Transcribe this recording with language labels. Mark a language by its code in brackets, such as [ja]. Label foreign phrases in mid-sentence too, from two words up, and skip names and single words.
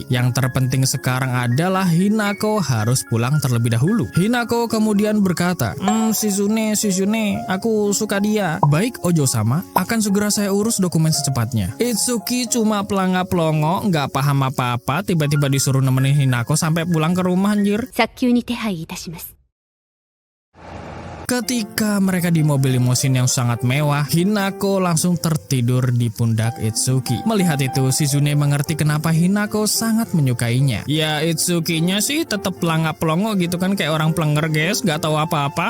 [id] Yang terpenting sekarang adalah Hinako harus pulang terlebih dahulu. Hinako kemudian berkata, Shizune, aku suka dia. Baik Ojo-sama, akan segera saya urus dokumen secepatnya. Itsuki cuma pelangap-pelongo, nggak paham apa-apa, tiba-tiba disuruh nemenin Hinako sampai pulang ke rumah anjir. [ja] 早急に手配いたします。 [id] Ketika mereka di mobil limosin yang sangat mewah, Hinako langsung tertidur di pundak Itsuki. Melihat itu, Shizune mengerti kenapa Hinako sangat menyukainya. Ya, Itsukinya sih tetap pelangap-pelongo gitu kan, kayak orang pelenger guys, gak tahu apa-apa.